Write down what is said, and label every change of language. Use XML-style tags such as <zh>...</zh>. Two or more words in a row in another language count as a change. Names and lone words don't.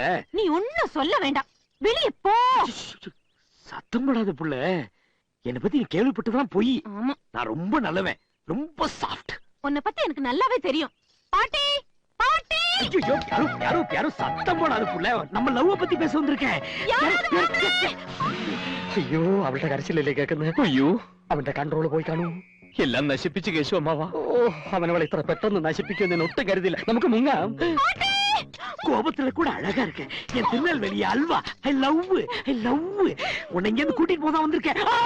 <ta>நீ ஒண்ணும் சொல்ல வேண்டாம் வெளிய போ சத்தம் போடாத புள்ள என்னை பத்தி நீ கேள்விப்பட்டதான் போய் ஆமா நான் ரொம்ப நல்லவன் ரொம்ப சாஃப்ட் உன்னை பத்தி எனக்கு நல்லாவே தெரியும் பாட்டி பாட்டி ஐயோ பியாரு பியாரு பியாரு சத்தம் போடாத புள்ள நம்ம லவ் பத்தி பேச வந்திருக்கேன்</ta> <ml>അയ്യോ അവളുടെ കരച്ചിലല്ലേ കേൾക്കുന്നത് അയ്യോ അവന്റെ കൺട്രോള് പോയി കാണൂ എല്ലാം നശിപ്പിച്ച് കേശു അമ്മാവാ ഓ അവനവളെ ഇത്ര പെട്ടെന്ന് നശിപ്പിക്കുമെന്ന് ഞാൻ ഒട്ടും കരുതില്ല നമുക്ക് മുങ്ങാം</ml> <ta>கோபத்துல கூட அழகா இருக்கு என் திருநெல்வேலி அல்வா</ta> <en>I love</en> <ta>உன்னை இங்க இருந்து கூட்டிட்டு போதான் வந்திருக்கேன்</ta>